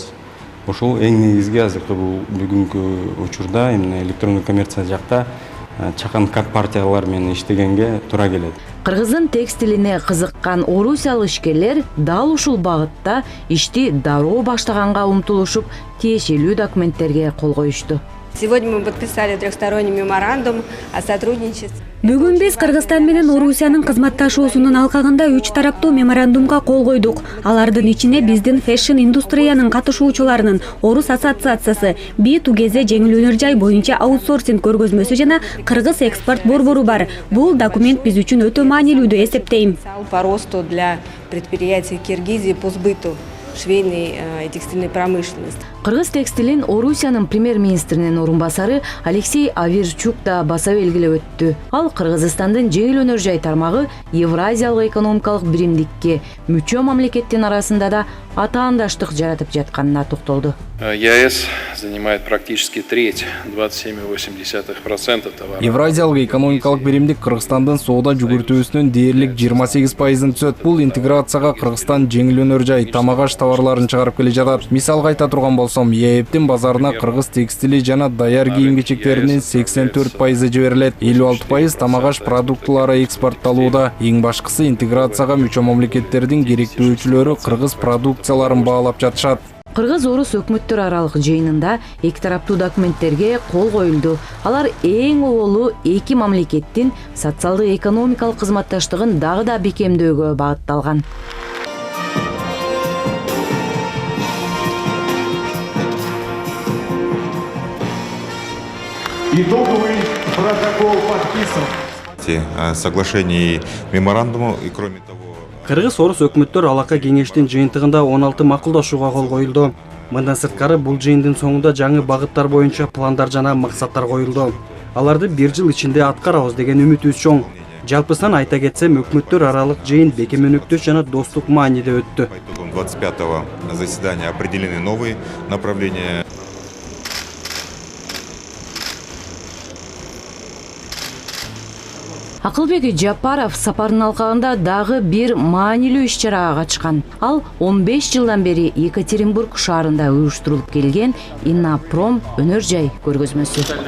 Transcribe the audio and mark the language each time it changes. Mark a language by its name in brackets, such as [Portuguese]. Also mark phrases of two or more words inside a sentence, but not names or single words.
[Kyrgyz] Ошол эң негизги азыркы бүгүнкү учурда именно электрондук коммерция жакта чакан партиялар менен иштегенге туура келет. Кыргыздын текстилине кызыккан орусиялык ишкерлер дал ушул багытта ишти дароо баштаганга умтулушуп, тиешелүү документтерге кол коюшту. [Russian] Сегодня мы подписали трехсторонний меморандум о сотрудничестве. [Kyrgyz] Бүгүн биз Кыргызстан менен Орусиянын кызматташуусунун алкагында 3 тараптуу меморандумга кол койдук. Алардын ичинде биздин фэшн индустриянын катышуучуларынын Орус ассоциациясы, B2GZ жеңил өнөр жай боюнча аутсорсинг көргөзмөсү жана Кыргыз экспорт борбору бар. Бул документ биз үчүн өтө маанилүү деп эсептейм. [Russian] По росту для предприятий Киргизии по сбыту швейной и текстильной промышленности. [Kyrgyz] Кыргыз текстилин Орусиянын премьер-министринин орун басары Алексей Аверчук да баса белгилеп өттү. Ал Кыргызстандын жеңил өнөр жай тармагы Евразиялык экономикалык биримдикке мүчө мамлекеттин арасында да атаандаштык жаратып жатканына токтолду. [Russian] ЕАЭС занимает практически треть, 27,8% товаров. [Kyrgyz] Евразиялык экономикалык биримдик Кыргызстандын соода жүгүртүүсүнүн дээрлик 28%-ын түзөт. Бул интеграцияга Кыргызстан жеңил өнөр жай, тамак-аш товарларын чыгарып келе жатат. Мисалга айта турган болсом, ЕЭПтин базарына кыргыз текстили жана даяр кийим-кечектеринин 84% жиберилет. 56% тамак-аш продуктулары экспортталууда. Эң башкысы интеграцияга мүчө мамлекеттердин керектөөчүлөрү кыргыз продукцияларын баалап жатышат. Кыргыз-Орус өкмөттөр аралык жыйынында эки тараптуу документтерге кол коюлду. Алар эң оболу эки мамлекеттин социалдык экономикалык кызматташтыгын дагы да бекемдөөгө багытталган. [Russian] Итоговый протокол подписан. Соглашений меморандуму и кроме того. [Kyrgyz] Кыргыз-Орус өкмөттөр алака кеңештин жыйынтыгында 16 макулдашууга кол коюлду. Мындан сырткары бул жыйындын соңунда жаңы багыттар боюнча пландар жана максаттар коюлду. Аларды 1 жыл ичинде аткарабыз деген үмүтүбүз чоң. Жалпысынан айта кетсем, өкмөттөр аралык жыйын бекем өнөктөш жана достук мааниде өттү. [Russian] 25-го заседания определены новые направления. [Kyrgyz] Акылбек Жапаров сапардын алкагында дагы бир маанилүү иш-чарага катышкан. Ал 15 жылдан бери Екатеринбург шаарында уюштурулуп келген Иннопром өнөр жай көргөзмөсү.